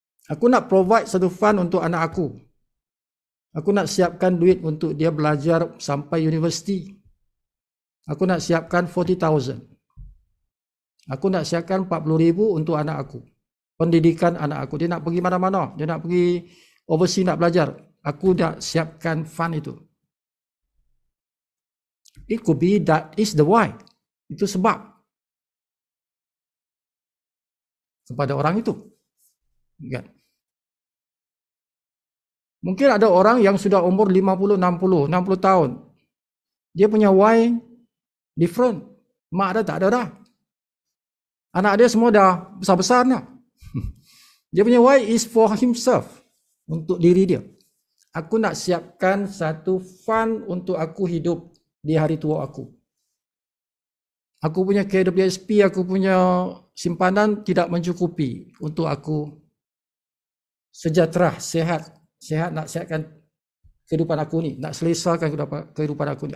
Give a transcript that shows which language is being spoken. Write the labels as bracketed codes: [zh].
[ms] Aku nak provide satu fund untuk anak aku. Aku nak siapkan duit untuk dia belajar sampai universiti. Aku nak siapkan 40,000. Aku nak siapkan 40,000 untuk anak aku. Pendidikan anak aku. Dia nak pergi mana-mana. Dia nak pergi overseas nak belajar. Aku dah siapkan fund itu. [en] It could be that is the why. [ms] Itu sebab. Kepada orang itu. Kan? Mungkin ada orang yang sudah umur 50, 60 tahun. Dia punya why different. Mak dia tak ada dah. Anak dia semua dah besar-besar dah. Dia punya [en] why is for himself. [ms] Untuk diri dia. Aku nak siapkan satu fund untuk aku hidup di hari tua aku. Aku punya KWSP, aku punya simpanan tidak mencukupi untuk aku sejahtera, sihat nak sihatkan kehidupan aku ni, nak selesakan kehidupan aku ni.